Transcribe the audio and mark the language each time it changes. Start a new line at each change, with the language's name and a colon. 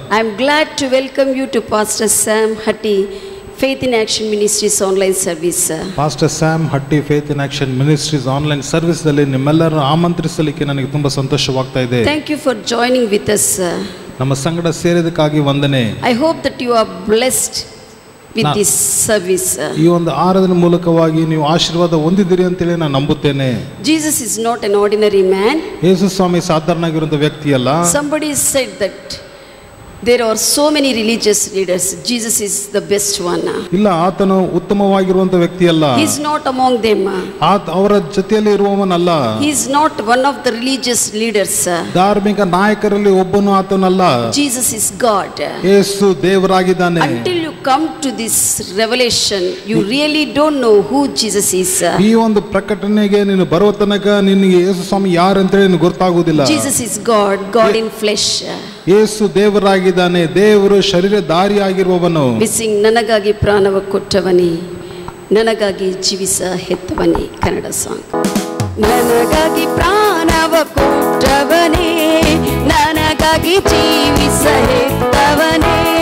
English: I am glad to welcome you to Pastor Sam Hatti Faith in Action Ministries online service.
Kannada: Pastor Sam Hatti Faith in Action Ministries online service ದಲ್ಲಿ ನಿಮ್ಮೆಲ್ಲರನ್ನು ಆಮಂತ್ರಿಸಲಿಕ್ಕೆ ನನಗೆ ತುಂಬಾ ಸಂತೋಷವಾಗ್ತಾ ಇದೆ.
English: Thank you for joining with us.
Kannada: ನಮ್ಮ ಸಂಗಡ ಸೇರಿದಕ್ಕಾಗಿ ವಂದನೆ.
English: I hope that you are blessed with this service.
Kannada: ಈ ಒಂದು ಆರಾಧನೆ ಮೂಲಕವಾಗಿ ನೀವು ಆಶೀರ್ವಾದ ಹೊಂದಿದ್ದೀರಿ ಅಂತ ಹೇಳಿ ನಾನು ನಂಬುತ್ತೇನೆ.
English: Jesus is not an ordinary man.
Kannada: ಯೇಸು ಸ್ವಾಮಿ ಸಾಧಾರಣವಾಗಿರುವಂತ ವ್ಯಕ್ತಿ ಅಲ್ಲ.
English: Somebody said that there are so many religious leaders. Jesus is the best one.
Kannada: ಇಲ್ಲ, ಆತನು ಉತ್ತಮವಾಗಿರುವಂತ ವ್ಯಕ್ತಿ ಅಲ್ಲ.
English: He is not among them.
Kannada: ಅವರ ಜೊತೆಯಲ್ಲಿ ಇರುವವನಲ್ಲ.
English: He is not one of the religious leaders.
Kannada: ಧಾರ್ಮಿಕ ನಾಯಕರಲ್ಲಿ ಒಬ್ಬನು ಆತನಲ್ಲ.
English: Jesus is God.
Kannada: Yesu ದೇವರಾಗಿದ್ದಾನೆ.
English: Until you come to this revelation, you really don't know who Jesus is.
Kannada: ಈ ಒಂದು ಪ್ರಕಟಣೆಗೆ ನೀನು ಬರುವ ತನಕ ನಿನಗೆ ಯೇಸು ಸ್ವಾಮಿ ಯಾರು ಅಂತ ಹೇಳಿ ಗೊತ್ತಾಗುವುದಿಲ್ಲ.
English: Jesus is God, God in flesh.
Kannada: ಯೇಸು ದೇವರಾಗಿದ್ದಾನೆ, ದೇವರು ಶರೀರಧಾರಿಯಾಗಿರುವವನು. ಬಿಸಿಂಗ್ ನನಗಾಗಿ ಪ್ರಾಣವ ಕೊಟ್ಟವನೇ, ನನಗಾಗಿ ಜೀವಿಸ ಹೆತ್ತವನೇ. ಕನ್ನಡ ಸಾಂಗ್. ನನಗಾಗಿ ಪ್ರಾಣವ ಕೊಟ್ಟವನೇ, ನನಗಾಗಿ ಜೀವಿಸ ಹೆತ್ತವನೇ,